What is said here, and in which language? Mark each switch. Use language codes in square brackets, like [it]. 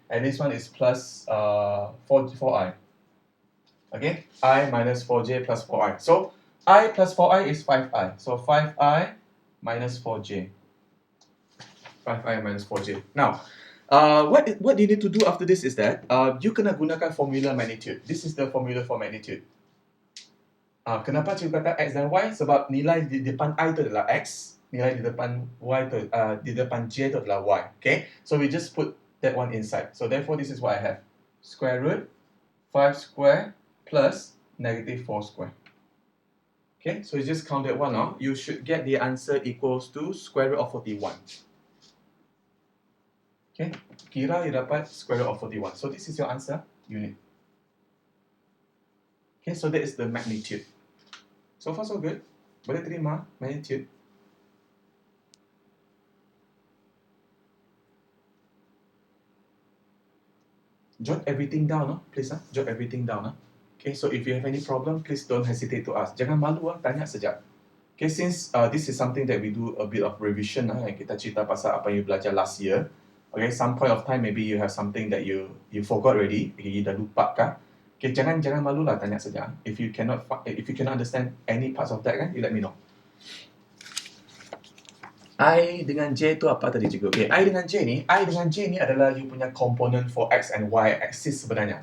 [en] And this one is plus 4i. Okay, I minus 4j plus 4i. So I plus 4i is 5i. So 5i minus 4j. 5i minus 4j. Now, what you need to do after this is that you kena gunakan formula magnitude. This is the formula for magnitude. [ms] Kenapa cikgu kata x dan y? Sebab nilai di depan I itu adalah x, nilai di depan y itu, di depan j itu adalah y. [en] Okay, so we just put that one inside. So therefore, this is what I have: square root 5 square plus negative 4 square. Okay, so you just count that one out. You should get the answer equals to square root of 41. Okay, kira you dapat square root of 41. So this is your answer, unit. Okay, so that is the magnitude. So far so good. Boleh terima magnitude. Jot everything down, please. Jot everything down. Okay, so if you have any problem, please don't hesitate to ask. Jangan malu, tanya sejak. Okay, since this is something that we do a bit of revision, yang kita cerita pasal apa yang you belajar last year. Okay, some point of time maybe you have something that you forgot already, you dah lupa kah? Okay, jangan malu lah tanya saja. If you cannot understand any parts of that kan, you let me know. [ms] I dengan J tu apa tadi cikgu? Okay, I dengan J ni adalah you punya component for X and Y axis sebenarnya.